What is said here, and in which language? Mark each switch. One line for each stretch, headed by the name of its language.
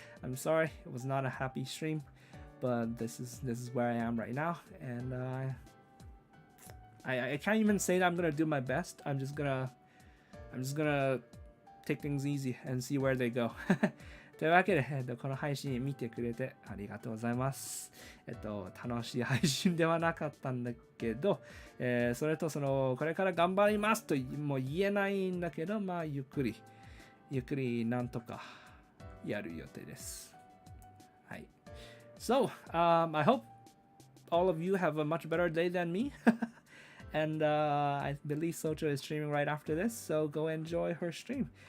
English: I'm sorry it was not a happy stream, but this is where I am right now, and I can't even say that I'm gonna do my best. I'm just gonna take things easy and see where they go.
Japanese: というわけで、この配信見てくれてありがとうございます。楽しい配信ではなかったんだけど、それとこれから頑張りますとも言えないんだけど、まあゆっくりなんとかやる予定です。はい。
English: So, I hope all of you have a much better day than me. And I believe Socho is streaming right after this, so go enjoy her stream.